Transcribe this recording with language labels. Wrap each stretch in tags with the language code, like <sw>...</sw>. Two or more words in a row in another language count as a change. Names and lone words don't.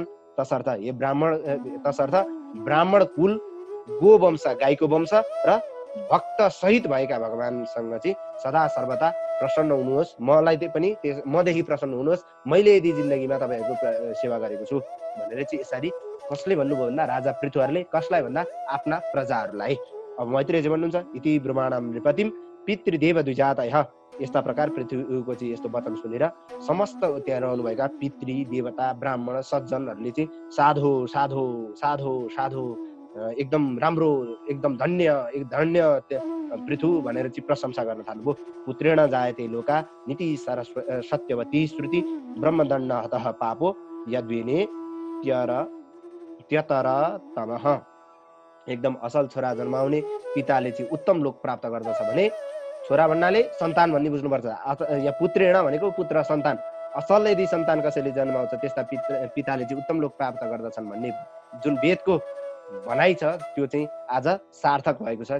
<ne>तसर्थ ब्राह्मण कुल, गो वंश, गाईको वंश र भक्त सहित भएका भगवानसँग चाहिँ सदा सर्वदा प्रसन्न हुनुहोस्। मलाई पनि मदेखि प्रसन्न हुनुहोस्, मैले यदि जिन्दगीमा तपाईँहरूको सेवा गरेको छु भनेर चाहिँ यसरी कसले भन्नुभयो भन्दा राजा पृथुहरूले। कसलाई भन्दा? आफ्ना प्रजाहरूलाई। अब मैत्रेयजी भन्नुहुन्छ</ne> <sa>इति ब्रह्माणां नृपतिं पितृदेव द्विजातयः।</sa> <ne>यस्ता प्रकार पृथ्वीको चाहिँ यस्तो वचन सुनेर समस्त त्यहाँ रहनुभएका पितृ देवता, ब्राह्मण, सज्जनहरूले चाहिँ साधु साधु साधु साधु, एकदम राम्रो, एकदम धन्य पृथु भनेर चाहिँ प्रशंसा गर्न थाल्नुभयो।</ne> <sa>पुत्रेण जायते लोका नीति सत्यवती श्रुति ब्रह्मदण्ड हतः पापो यद्वेने त्यतरतमः।</sa> <ne>एकदम असल छोरा जन्माउने पिताले चाहिँ उत्तम लोक प्राप्त गर्दछ भने, छोरा भन्नाले सन्तान भन्ने बुझ्नुपर्छ। यहाँ पुत्रेण भनेको पुत्र, सन्तान। असल यदि सन्तान कसैले जन्माउँछ त्यस्ता पिताले चाहिँ उत्तम लोक प्राप्त गर्दछन् भन्ने जुन वेदको भनाइ छ त्यो चाहिँ आज सार्थक भएको छ।</ne>